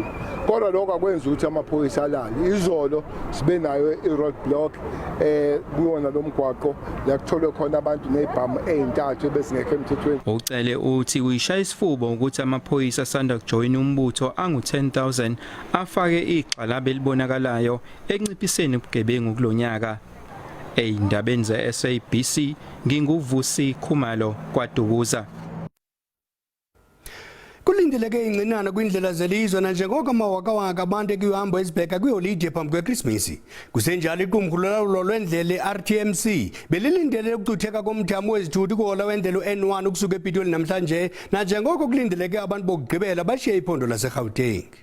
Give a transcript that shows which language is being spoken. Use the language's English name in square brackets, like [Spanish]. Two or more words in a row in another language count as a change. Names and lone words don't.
[Zulu] Kodwa lokho akwenza ukuthi amaphoyisa alale. Izolo sibe nayo i- [English] road block [Zulu] kuyona lomgwaqo la kutholwe khona abantu nezibhamu ezintathu ebezingekho emthethweni. Ucele uthi uyishaya isifubo ukuthi amaphoyisa asanda kujoyina umbutho angu-10,000 afake igxalaba elibonakalayo enciphiseni ubugebengu kulonyaka. Eindabeni ze-SABC nginguvusi Khumalo kwaDukuza. [Xhosa] Kulindeleke ingcinana kwindlela zelizwe na njengoko amawakawaka abantu ekuhambo ezibheka kwiholide phambi kweKrismasi. Kusenjalo iqumrhu lolawulo lwendlela i-RTMC belilindele ukucutheka komthamo wezithuthi kuhola wendlela u-N1 ukusuka ePitoli namhlanje na njengoko kulindeleke abantu bokugqibela bashiye iphondo laseGauteng.